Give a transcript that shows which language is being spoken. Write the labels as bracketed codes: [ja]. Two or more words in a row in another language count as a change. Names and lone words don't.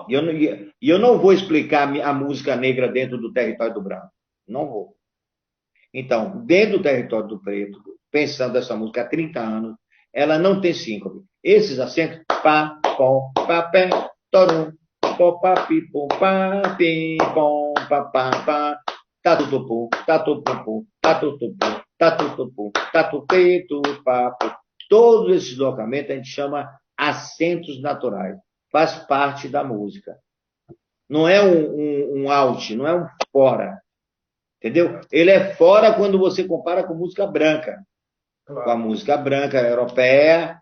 [pt] E eu não vou explicar a música negra dentro do território do branco. Não vou. Então, dentro do território do preto, pensando essa música há 30 anos, ela não tem síncope. Esses acentos, pá, pom, pá, pé, torum, pó, pá, pi, pom, pá, pim, pom, pá, pá, pá, tatutupu, tatupupu, tatutupu, tatutupu, tatupetu, papo. Todos esses deslocamentos a gente chama acentos naturais. Faz parte da música. Não é um out, não é um fora. Entendeu? Ele é fora quando você compara com música branca. Claro. Com a música branca europeia.